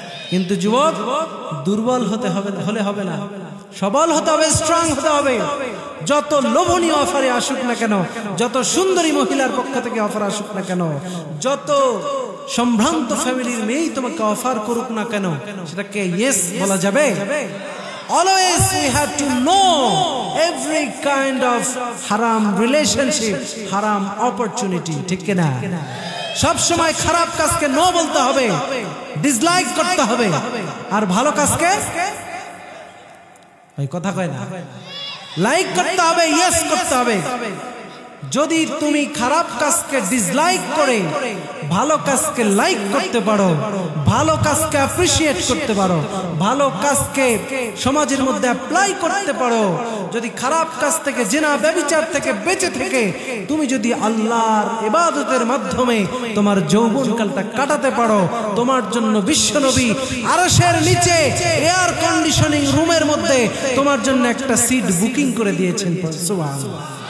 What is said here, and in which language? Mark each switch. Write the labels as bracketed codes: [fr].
[bn] কিন্তু যুবক দুর্বল হতে হবে, হলে হবে না, সবল হতে হবে, স্ট্রং হতে হবে। যত লোভনীয় অফারে আসুক না কেন, যত সুন্দরী মহিলার পক্ষ থেকে অফার আসুক না কেন, যত সম্ভ্রান্ত ফ্যামিলির মেয়েই তোমাকে অফার করুক না কেন, সেটাকে ইয়েস বলা যাবে। [en] Always we have to know every kind of haram relationship, haram opportunity, [bn] ঠিক কি না? সব সময় খারাপ কাজকে নো বলতে হবে, ডিসলাইক করতে হবে, আর ভালো কাজকে ভাই কথা কয় না, লাইক করতে হবে, ইয়েস করতে হবে। যদি তুমি খারাপ কাজকে ডিসলাইক করে ভালো কাজকে লাইক করতে পারো, ভালো কাজকে অ্যাপ্রিশিয়েট করতে পারো, ভালো কাজকে সমাজের মধ্যে অ্যাপ্লাই করতে পারো, যদি খারাপ কাজ থেকে, জিনা ব্যভিচার থেকে বেঁচে থেকে তুমি যদি আল্লাহর ইবাদতের মাধ্যমে তোমার যৌবনকালটা কাটাতে পারো, তোমার জন্য বিশ্বনবী আরশের নিচে এয়ার কন্ডিশনিং রুমের মধ্যে তোমার জন্য একটা সিট বুকিং করে দিয়েছেন। সুবহানাল্লাহ।